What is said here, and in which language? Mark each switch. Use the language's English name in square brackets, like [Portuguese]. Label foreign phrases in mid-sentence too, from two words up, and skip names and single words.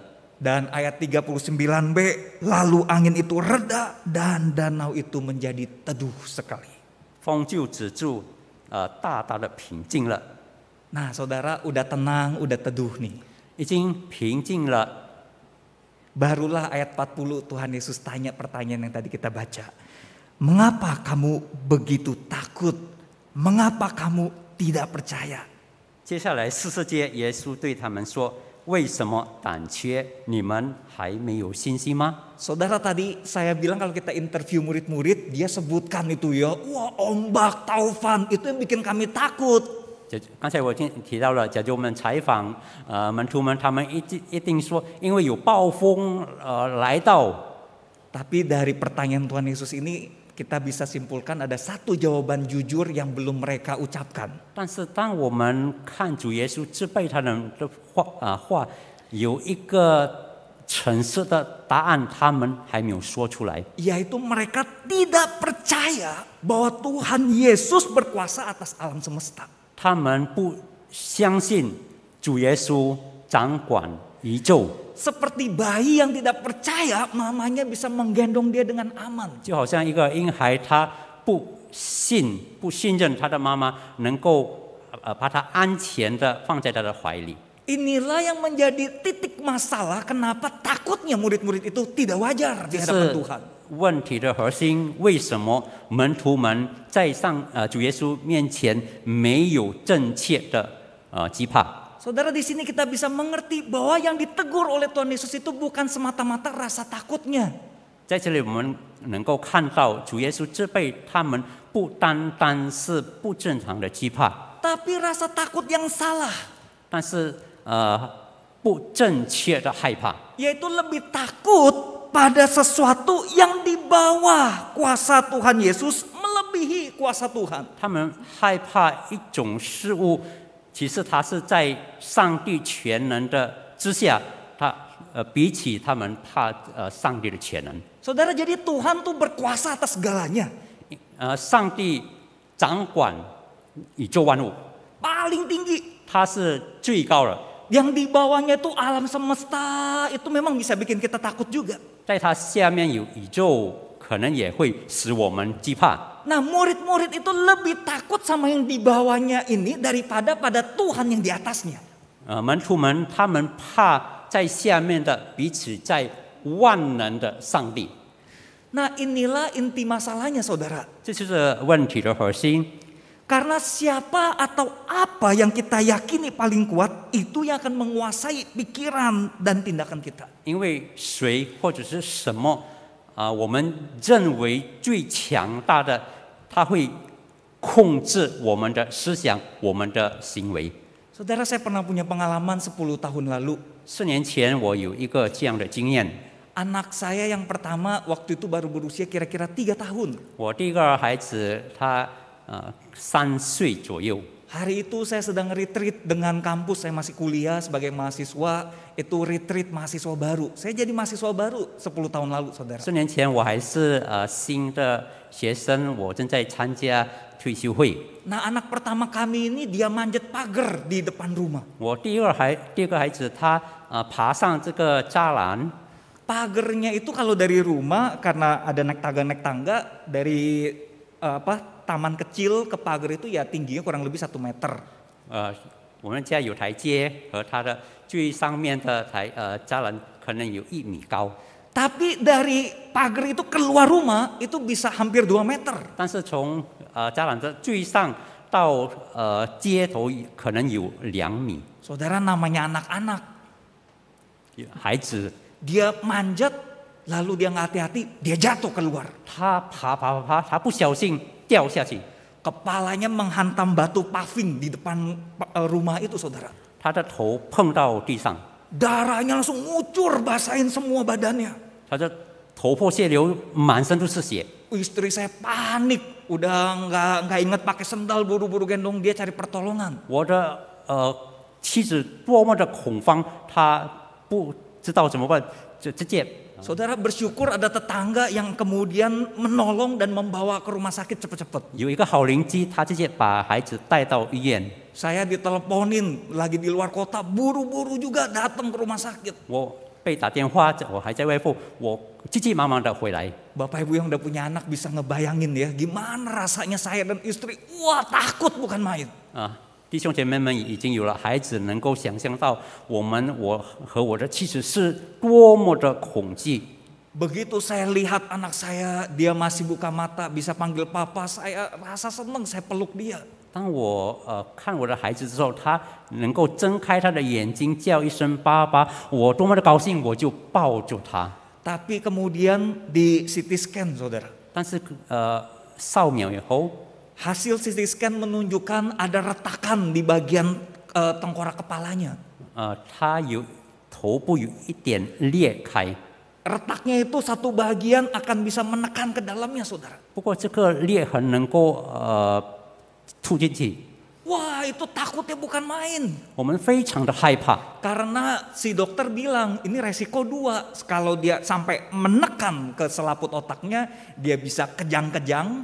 [Indonesian] Dan ayat 39b, lalu angin itu reda dan danau itu menjadi teduh sekali. [Chinese] 风就止住，大大的平静了， [Indonesian] Nah saudara udah tenang, udah teduh nih. [Chinese] 已经平静了。 [Indonesian] Barulah ayat 40 Tuhan Yesus tanya pertanyaan yang tadi kita baca. Mengapa kamu begitu takut? Mengapa kamu tidak percaya? [Chinese] 接下来40节，耶稣对他们说：“为什么胆怯？你们还没有信心吗？” [Indonesian] Saudara tadi saya bilang kalau kita interview murid-murid, dia sebutkan itu ya, wah ombak, taufan, itu yang bikin kami takut. [Chinese] 刚才我提到了，假如我们采访门徒们，他们一定说，因为有暴风来到。 [Indonesian] Tapi dari pertanyaan Tuhan Yesus ini kita bisa simpulkan ada satu jawaban jujur yang belum mereka ucapkan. [Chinese] 但是当我们看主耶稣支配他们的话，有一个诚实的答案，他们还没有说出来。 [Indonesian] Yaitu mereka tidak percaya bahwa Tuhan Yesus berkuasa atas alam semesta. [Chinese] 他们不相信主耶稣掌管宇宙， [Indonesian] Seperti bayi yang tidak percaya mamanya bisa menggendong dia dengan aman. [Chinese] 就好像一个婴孩，他不信任他的妈妈能够把他安全的放在他的怀里。 [Indonesian] Inilah yang menjadi titik masalah kenapa takutnya murid-murid itu tidak wajar di [Chinese] 这 [Indonesian] hadapan [Chinese] 是 [Indonesian] Tuhan. [Chinese] 问题的核心。为什么门徒们在主耶稣面前没有正确的惧怕？ [Indonesian] Saudara, di sini kita bisa mengerti bahwa yang ditegur oleh Tuhan Yesus itu bukan semata-mata rasa takutnya. [Chinese] 在这里我们能够看到主耶稣支配他们不单单是不正常的惧怕， [Indonesian] Tapi rasa takut yang salah, [Chinese] 但是不正确的害怕， [Indonesian] yaitu lebih takut pada sesuatu yang di bawah kuasa Tuhan Yesus melebihi kuasa Tuhan. [Chinese] 他们害怕一种事物，其实它是在上帝全能的之下，比起他们怕上帝的全能。 [Indonesian] Saudara, jadi Tuhan tuh berkuasa atas segalanya. [Chinese] 上帝掌管宇宙万物， [Indonesian] Paling tinggi. [Chinese] 他是最高的， [Indonesian] Yang di bawahnya itu alam semesta, itu memang bisa bikin kita takut juga. [Chinese] 在他下面有宇宙，可能也会使我们惧怕。 [Indonesian] Nah, murid-murid itu lebih takut sama yang di bawahnya ini daripada pada Tuhan yang di atasnya. [Chinese] 门徒们他们怕在下面的彼此在万能的上帝， [Indonesian] Nah, inilah inti masalahnya, saudara. [Chinese] 这就是问题的核心。 [Indonesian] Karena siapa atau apa yang kita yakini paling kuat, itu yang akan menguasai pikiran dan tindakan kita. [Chinese] 因为谁或者是什么我们认为最强大的，他会控制我们的思想、我们的行为。 [Indonesian] Saudara, saya pernah punya pengalaman 10 tahun lalu. [Chinese] 4 年前，我有一个这样的经验。 [Indonesian] Anak saya yang pertama waktu itu baru berusia kira-kira 3 tahun. [Chinese] 我第一个孩子他3岁左右。 [Indonesian] Hari itu saya sedang retreat dengan kampus, saya masih kuliah sebagai mahasiswa, itu retreat mahasiswa baru. Saya jadi mahasiswa baru 10 tahun lalu, saudara. [Chinese] 4年前我还是新的学生，我正在参加退休会。 [Indonesian] Nah, anak pertama kami ini dia manjat pagar di depan rumah. [Chinese] 我第二个孩子他爬上这个栅栏。 [Indonesian] Pagernya itu kalau dari rumah karena ada naik tangga dari taman kecil ke pagar itu ya tingginya kurang lebih 1 meter. [Chinese] 我们家有台阶和它的最上面的栅栏可能有1米高。 [Indonesian] Tapi dari pagar itu keluar rumah itu bisa hampir 2 meter. [Chinese] 但是从栅栏的最上到街头可能有2米。 [Indonesian] Saudara, namanya anak-anak. [Chinese] 孩子 [Indonesian] Dia manjat, lalu dia nggak hati-hati, dia jatuh keluar. [Chinese] 他爬，他不小心掉下去， [Indonesian] Kepalanya menghantam batu paving di depan rumah itu, saudara. [Chinese] 他的头碰到地上， [Indonesian] Darahnya langsung ngucur, basahin semua badannya. [Chinese] 他的头破血流，满身都是血。 [Indonesian] Istri saya panik, udah nggak inget pakai sendal, buru-buru gendong dia cari pertolongan. [Chinese] 我的妻子多么的恐慌，她不知道怎么办，就直接。 [Indonesian] Saudara, bersyukur ada tetangga yang kemudian menolong dan membawa ke rumah sakit cepat-cepat. [Chinese] 有一个好邻居，他直接把孩子带到医院。 [Indonesian] Saya diteleponin lagi di luar kota, buru-buru juga datang ke rumah sakit. [Chinese] 我被打电话，我还在外附，我急急忙忙的回来。 [Indonesian] Bapak Ibu yang udah punya anak bisa ngebayangin ya, gimana rasanya saya dan istri. Wah, takut bukan main. [Chinese] 弟兄姐妹们已经有了孩子，能够想象到我和我的妻子是多么的恐惧。 [Indonesian] Begitu saya lihat anak saya, dia masih buka mata, bisa panggil papa, saya rasa senang, saya peluk dia. [Chinese] 当我看我的孩子之后，他能够睁开他的眼睛，叫一声爸爸，我多么的高兴，我就抱住他。 [Indonesian] Tapi kemudian di [English] CT scan, [Indonesian] saudara. [Chinese] 但是扫描以后， [Indonesian] Hasil [English] CT scan [Indonesian] menunjukkan ada retakan di bagian tengkorak kepalanya. [Chinese] 他头部有一点裂开。 [Indonesian] Retaknya itu satu bagian akan bisa menekan ke dalamnya, saudara. [Chinese] 不过这个裂痕能够吐进去， [Indonesian] Wah, itu takutnya bukan main. [Chinese] 我们非常的害怕。 [Indonesian] Karena si dokter bilang ini resiko 2. Kalau dia sampai menekan ke selaput otaknya, dia bisa kejang-kejang.